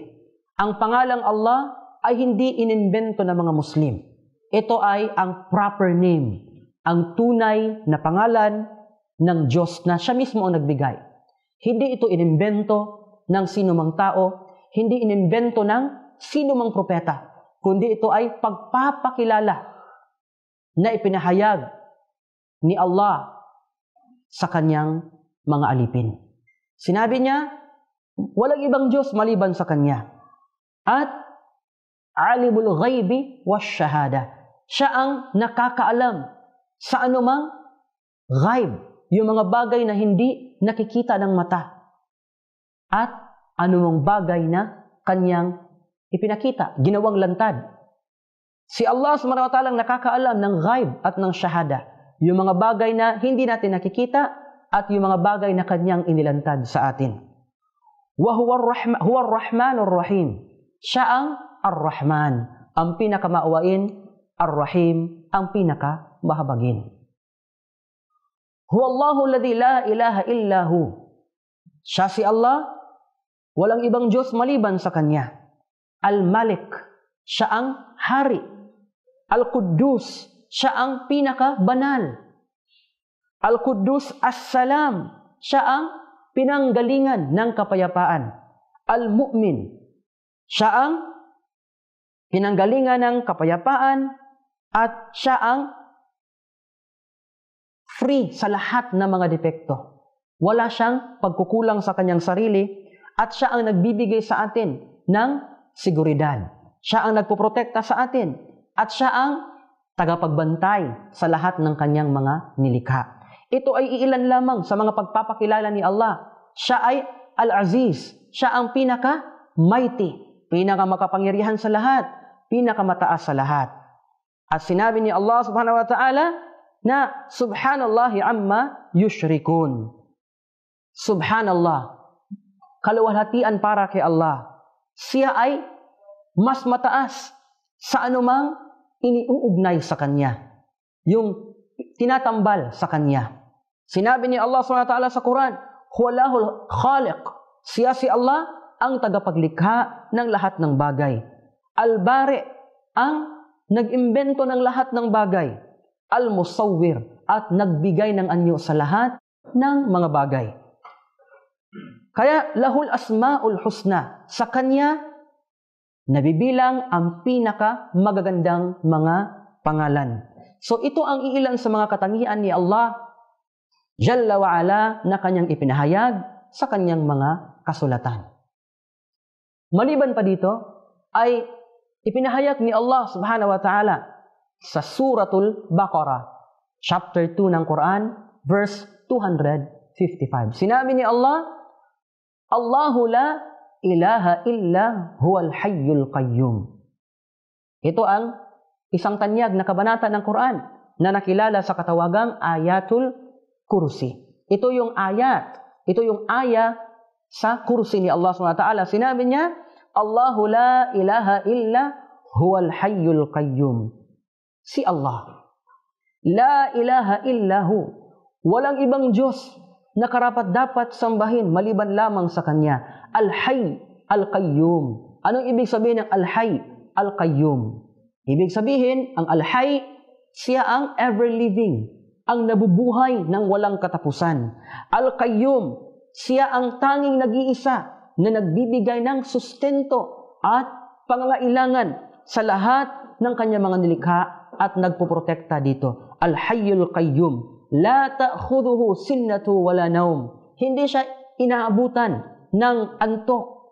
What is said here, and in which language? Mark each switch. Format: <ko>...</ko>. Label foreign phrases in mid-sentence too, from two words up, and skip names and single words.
<tl>Ang pangalang Allah ay hindi inimbento ng mga Muslim. Ito ay ang proper name, ang tunay na pangalan ng Diyos na siya mismo ang nagbigay. Hindi ito inimbento ng sinumang tao, hindi inimbento ng sinumang propeta, kundi ito ay pagpapakilala na ipinahayag ni Allah sa kanyang mga alipin. Sinabi niya, walang ibang Diyos maliban sa Kanya.</tl> <ar>At عالم الغيب والشهادة.</ar> <tl>Siya ang nakakaalam sa anumang ghaib, yung mga bagay na hindi nakikita ng mata. At anumang bagay na Kanyang ipinakita, ginawang lantad. Si Allah</tl> <ar>سبحانه وتعالى</ar> <tl>nakakaalam ng ghaib at ng shahada. Yung mga bagay na hindi natin nakikita at yung mga bagay na Kanyang inilantad sa atin.</tl> <ar>وهو الرحمن الرحيم.</ar> <tl>Siya ang Ar-Rahman, ang pinakamaawain, Ar-Rahim, ang pinakamahabagin.</tl> <ar>هو الله الذي لا إله إلا هو.</ar> <tl>Siya si Allah, walang ibang Diyos maliban sa Kanya. Al-Malik, siya ang hari. Al-Quddus, siya ang pinakabanal. Al-Quddus As-Salam, siya ang pinanggalingan ng kapayapaan. Al-Mu'min, siya ang pinanggalingan ng kapayapaan at siya ang free sa lahat ng mga depekto. Wala siyang pagkukulang sa kanyang sarili at siya ang nagbibigay sa atin ng seguridad. Siya ang nagpoprotekta sa atin at siya ang tagapagbantay sa lahat ng kanyang mga nilikha. Ito ay iilan lamang sa mga pagpapakilala ni Allah. Siya ay Al-Aziz. Siya ang pinaka-mighty, pinaka-makapangyarihan sa lahat, pinaka-mataas sa lahat. At sinabi ni Allah</tl> <ar>سبحانه وتعالى</ar> <tl>na</tl> <ar>سبحان الله عما يشركون.</ar> <tl>Subhanallah. Kaluwalhatian para kay Allah. Siya ay mas mataas sa anumang iniuugnay sa Kanya. Yung tinatambal sa Kanya. Sinabi ni Allah SWT sa Quran,</tl> <ar>هو الله الخالق.</ar> <tl>Siya si Allah ang tagapaglikha ng lahat ng bagay. Al-Bari, ang nag-imbento ng lahat ng bagay. Al-Musawwir, at nagbigay ng anyo sa lahat ng mga bagay.</tl> <ar>Kaya له الأسماء الحسنى.</ar> <tl>Sa Kanya, nabibilang ang pinaka magagandang mga pangalan. So ito ang iilan sa mga katangian ni Allah</tl> <ar>جل وعلا</ar> <tl>na Kanyang ipinahayag sa Kanyang mga kasulatan. Maliban pa dito ay ipinahayag ni Allah</tl> <ar>سبحانه وتعالى</ar> <tl>sa Suratul Baqarah, chapter 2 ng Quran, verse 255. Sinabi ni Allah,</tl> <ar>الله لا إله إلا هو الحي القيوم.</ar> <tl>Ito ang isang tanyag na kabanata ng Quran na nakilala sa katawagang Ayatul Kursi. Ito yung ayat. Ito yung aya sa kursi ni Allah SWT. Sinabi niya,</tl> <ar>الله لا إله إلا هو الحي القيوم. Si Allah. لا إله إلا هو.</ar> <tl>Walang ibang Diyos na karapat-dapat sambahin maliban lamang sa Kanya. Al-Hayy, Al-Qayyum. Anong ibig sabihin ng Al-Hayy, Al-Qayyum? Ibig sabihin, ang Al-Hayy, siya ang ever-living, ang nabubuhay ng walang katapusan. Al-Qayyum, siya ang tanging nag-iisa na nagbibigay ng sustento at pangangailangan sa lahat ng kanyang mga nilikha at nagpoprotekta dito.</tl> <ar>الحي القيوم لا تأخذه سنة ولا نوم.</ar> <tl>Hindi siya inaabutan ng antok.</tl>